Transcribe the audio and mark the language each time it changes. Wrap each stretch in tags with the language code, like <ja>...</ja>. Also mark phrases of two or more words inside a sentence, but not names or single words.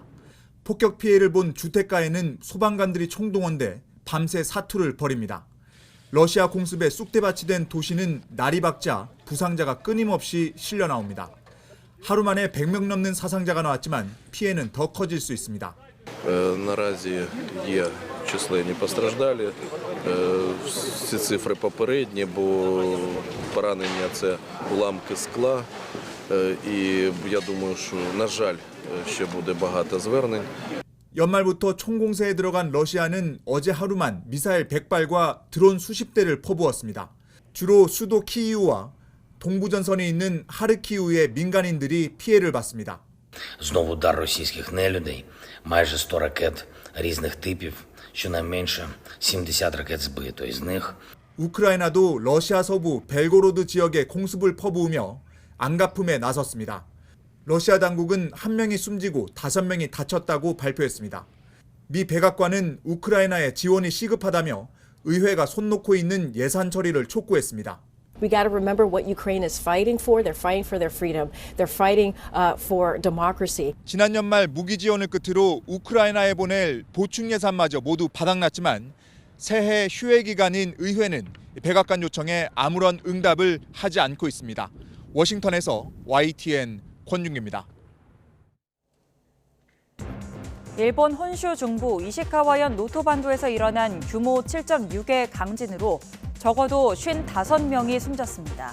<ko>폭격 피해를 본 주택가에는 소방관들이 총동원돼 밤새 사투를 벌입니다. 러시아 공습에 쑥대밭이 된 도시는 날이 밝자 부상자가 끊임없이 실려 나옵니다. 하루 만에 100명 넘는 사상자가 나왔지만 피해는 더 커질 수 있습니다.</ko> <uk>Наразі є численні постраждалі. Всі цифри попередні, бо поранення це уламки скла. І я думаю, що, на жаль, ще буде багато звернень.</uk> <ko>연말부터 총공세에 들어간 러시아는 어제 하루만 미사일 100발과 드론 수십 대를 퍼부었습니다. 주로 수도 키이우와 동부전선이 있는 하르키우의 민간인들이 피해를 봤습니다.</ko> <uk>Знову удар російських нелюдей, майже 100 ракет різних типів, щонайменше 70 ракет збито. Із них</uk> <ko>우크라이나도 러시아 서부 벨고로드 지역에 공습을 퍼부으며 안가품에 나섰습니다. 러시아 당국은 1명이 숨지고 5명이 다쳤다고 발표했습니다. 미 백악관은 우크라이나에 지원이 시급하다며 의회가 손 놓고 있는 예산 처리를 촉구했습니다.</ko> <en>We got to remember what Ukraine is fighting for. They're fighting for their freedom. They're fighting for democracy.</en> <ko>지난 연말 무기 지원을 끝으로 우크라이나에 보낼 보충 예산마저 모두 바닥났지만 새해 휴회 기간인 의회는 백악관 요청에 아무런 응답을 하지 않고 있습니다. 워싱턴에서 YTN 권윤기입니다. 일본 혼슈 중부 이시카와현 노토반도에서 일어난 규모 7.6의 강진으로 적어도 55명이 숨졌습니다.</ko>